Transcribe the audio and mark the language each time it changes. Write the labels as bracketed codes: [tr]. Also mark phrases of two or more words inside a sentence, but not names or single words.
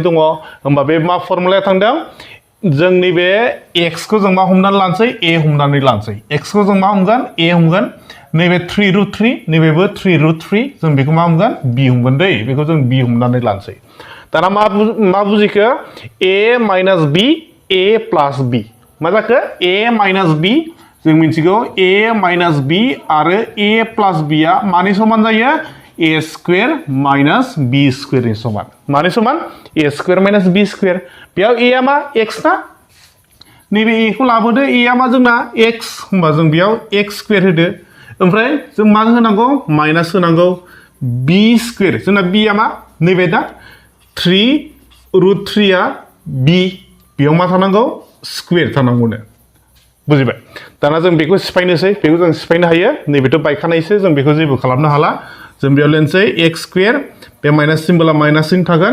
[brx] दङ होमबा बे मा फर्मुलाया थांदों जों नैबे x खौ जों मा हमनानै लानोसै a हमनानै लानोसै x खौ जों मा हमगोन a हमगोन नैबे 3 root 3 नैबेबो 3 root 3 जों बेखौ मा हमगोन b हमगोन दै बेखौ जों b हमनानै लानोसै दाना मा बुजिखो [en] a minus b a plus [brx] b मा जाखो [en] a minus b [brx] जों मिथिगौ [en] a minus b [brx] आरो [en] a plus b [brx] आ मानि समान जायो [en] a square minus b square [brx] नि समान मानि समान [en] a square minus b square [brx] बेयाव a आ मा x ना नैबे a खौ लाबोदो a आ मा जोंना x होमबा जों बेयाव [en] x square [brx] होदो ओमफ्राय जों मा होनांगौ माइनास होनांगौ b square जोंना b आ मा नैबे दा 3 root 3 आ b बेयाव मा थानांगौ स्क्वेर थानांगौनो बुजिबाय दाना जों बेखौ सिफायनोसै बेखौ जों सिफायनो हायो नैबेथ' बायखानायसो जों बेखौ जेबो खालामनो हाला जों बेयाव लिरनोसै x स्क्वेर बे माइनास सिम्बला माइनाससिम थागोन